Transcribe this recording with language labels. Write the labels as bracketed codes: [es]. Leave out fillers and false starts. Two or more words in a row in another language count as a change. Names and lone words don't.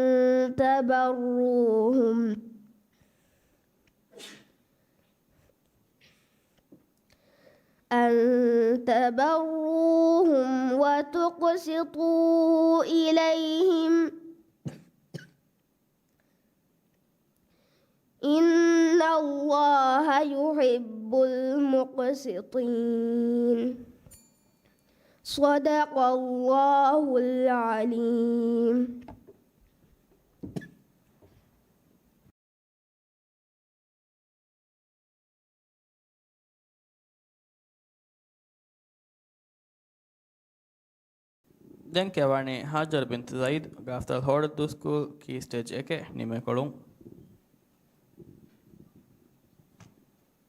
[ar] تبروهم وتقسطوا إليهم إن الله يحب المقسطين صدق الله العليم. [si] දැන් කියවන්නේ හාජර් බින්ත් සයිද් ගාෆ්තල් හෝඩදු [en] school key stage [si] එකේ නිමකලුම්